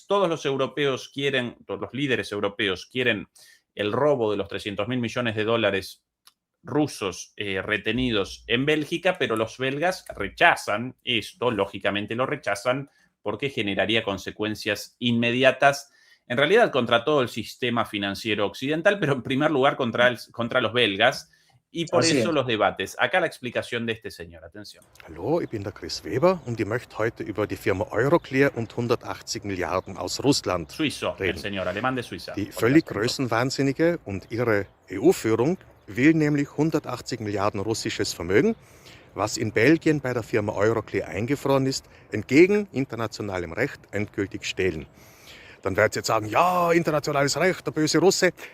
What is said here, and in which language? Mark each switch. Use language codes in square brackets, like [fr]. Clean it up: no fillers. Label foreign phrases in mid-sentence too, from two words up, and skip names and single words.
[es] Todos los europeos quieren, todos los líderes europeos quieren el robo de los 300.000 millones de dólares rusos retenidos en Bélgica, pero los belgas rechazan esto, lógicamente lo rechazan porque generaría consecuencias inmediatas, en realidad contra todo el sistema financiero occidental, pero en primer lugar contra los belgas. Y por eso los debates. Acá la explicación de este señor. Atención. [de] Hallo, ich bin der Chris Weber und ich möchte heute über die Firma Euroclear und 180 Milliarden aus Russland [es] Suizo, [de] reden. [es] el señor alemán de Suiza. [de] Die völlig größenwahnsinnige und ihre EU-Führung will nämlich 180 Milliarden russisches Vermögen, was in Belgien bei der Firma Euroclear eingefroren ist, entgegen internationalem Recht endgültig stehlen. Dann werdet ihr jetzt sagen, ja, internationales Recht, der böse Russe.